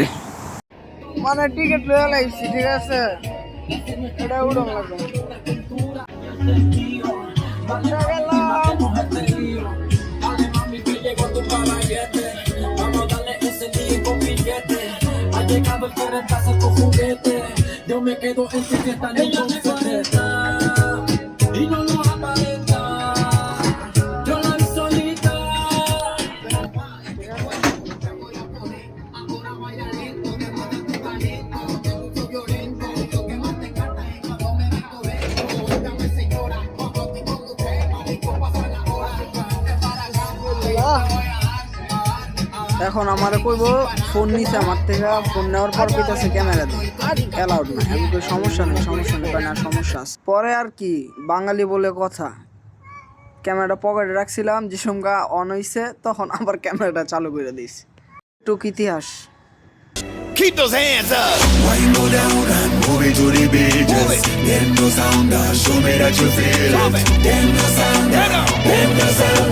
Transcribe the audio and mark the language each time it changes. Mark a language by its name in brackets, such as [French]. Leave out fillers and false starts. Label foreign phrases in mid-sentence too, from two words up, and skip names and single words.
[Bangla] মানে টিকিট লয়ে লাইছি, ঠিক আছে, এটা উড়ন লাগবে। [Spanish] Yo me quedo en tu fiesta y no lo aparenta. Yo la vi solita. Ahora vaya lento, que más de tu talento. Te gusto violento, lo que más te encanta es cuando me meto dentro. Óigame señora, cuando estoy con usted, marico, pasa la hora. Para acá, [Bangla] এখন আমারে কইব ফোন নিছে আমার থেকে, ফোন নেওয়ার পর কইতাছে ক্যামেরা দে, আর অ্যালাউড না। আমি কই সমস্যা নেই কই না সমস্যা আছে। পরে আর কি, বাঙালি বলে কথা, ক্যামেরাটা পকেটে রাখছিলাম, যে সঙ্গা অন হইছে তখন আবার ক্যামেরাটা চালু করে দিয়েছি। টুক ইতিহাস। [English] Keep those hands up. Why you go down and move it to the beat? Just them no sound, show me that you feel it. Them no sound, them no sound.